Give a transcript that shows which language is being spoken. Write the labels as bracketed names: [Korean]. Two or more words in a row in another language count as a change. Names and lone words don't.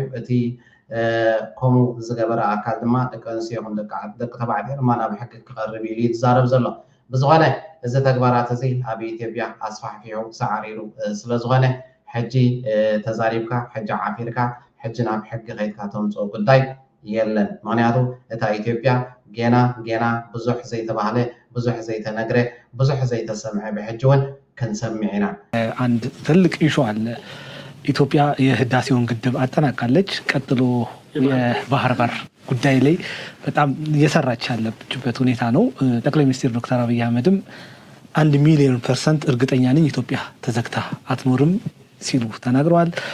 [Tigrinya] እቲ ከምኡ ዝገበረ ኣካል ድማ ደቂ ኣንስትዮ ይኹን ደቂ ተባዕትዮ ድማ ናብ ሕጊ ክቐርብ ኢሉ ይዛረብ ዘሎ ብዝኾነ እዚ ተግባራት እዚ ኣብ ኢትዮጵያ ኣስፋሕፊሑ ሰዓሪሩ ስለዝኾነ ሕጂ ተዛሪብካ ሕጂ ዓፊርካ ሕጂ ናብ ሕጊ ከይድካ ተምፅኦ ጉዳይ የለን ምክንያቱ እታ ኢትዮጵያ ገና ብዙሕ ዘይተባህለ ብዙሕ ዘይተነግረ ብዙሕ ዘይተሰምዐ ብሕጂ እውን ከንሰምዕ ኢና [Amharic] አንድ ትልቅ ኢሹ አለ ኢትዮጵያ የህዳሴውን ግድብ አጠናቃለች ቀጥሎ የባህር በር ጉዳይ ላይ በጣም እየሰራች ያለችበት ሁኔታ ነው ጠቅላይ ሚኒስትር ዶክተር አብይ አህመድም 1,000,000% እርግጠኛ ነኝ ኢትዮጵያ ተዘግታ አትኖርም ሲሉ ተናግረዋል